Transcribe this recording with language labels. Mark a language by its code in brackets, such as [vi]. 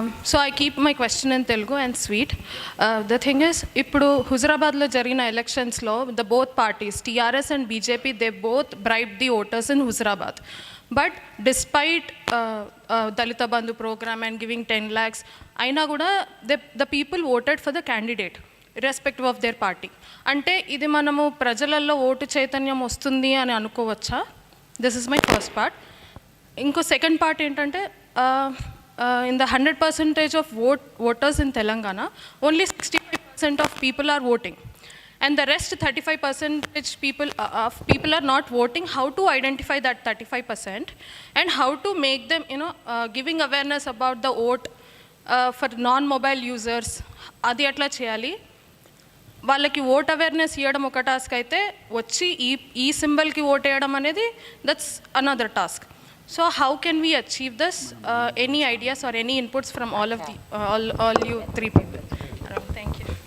[en] So I keep my question in Telugu and sweet. The thing is, [te] ఇప్పుడు హుజరాబాద్లో జరిగిన ఎలక్షన్స్లో [en] both parties, TRS and BJP, they both bribed the voters in Huzurabad. But despite Dalita Bandhu program and giving 10 lakhs, [te] అయినా కూడా [en] the people voted for the candidate irrespective of their party. [te] అంటే ఇది మనము ప్రజలలో ఓటు చైతన్యం వస్తుంది అని అనుకోవచ్చా? [en] This is my first part. [te] ఇంకో సెకండ్ పార్ట్ ఏంటంటే, [en] in the 100% of voters in Telangana, only 65% of people are voting. And the rest 35% people are not voting. How to identify that 35% and how to make them, giving awareness about the vote for non-mobile users, [te] అది ఎట్లా చేయాలి? వాళ్ళకి vote awareness ఇవ్వడం ఒక task అయితే, వచ్చి ఈ సింబల్కి vote వేయడం అనేది [en] That's another task. So how can we achieve this? Any ideas or any inputs from all you three people? Thank you.